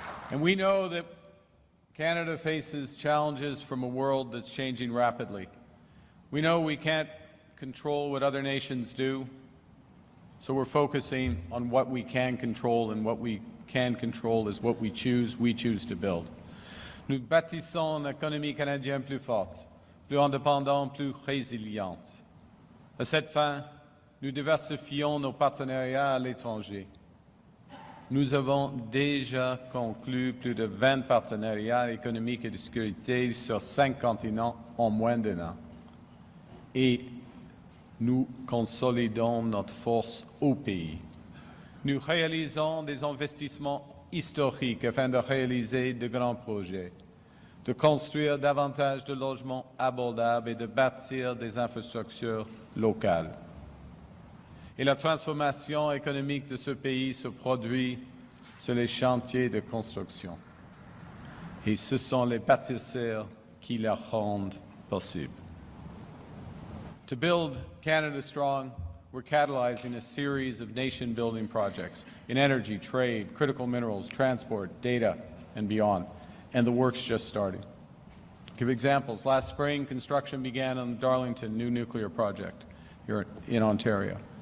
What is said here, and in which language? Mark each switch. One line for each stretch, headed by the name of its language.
English: And we know that Canada faces challenges from a world that's changing rapidly. We know we can't control what other nations do, so we're focusing on what we can control, and what we can control is what we choose to build.
French: Nous bâtissons une économie canadienne plus forte, plus indépendante, plus résiliente. À cette fin, nous diversifions nos partenariats à l'étranger. Nous avons déjà conclu plus de 20 partenariats économiques et de sécurité sur 5 continents en moins d'un an. Et nous consolidons notre force au pays. Nous réalisons des investissements historiques afin de réaliser de grands projets, de construire davantage de logements abordables et de bâtir des infrastructures locales. Et la transformation économique de ce pays se produit sur les chantiers de construction. Et ce sont les bâtisseurs qui la rendent possible.
English: To build Canada strong, we're catalyzing a series of nation-building projects in energy, trade, critical minerals, transport, data, and beyond. And the work's just starting. To give examples, last spring, construction began on the Darlington new nuclear project here in Ontario.